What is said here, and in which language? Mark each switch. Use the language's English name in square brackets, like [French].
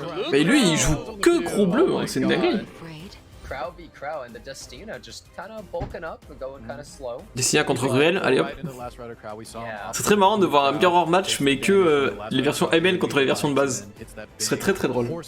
[French] Mais lui, il joue que gros bleu, hein, c'est une dinguerie. [English] Crow v Crow and the Destina just kind of bulking up and going kind of slow. [French] Destina contre Ruel, allez hop. C'est très marrant de voir un mirror match, mais que les versions ML contre les versions de base. Ce serait très très drôle.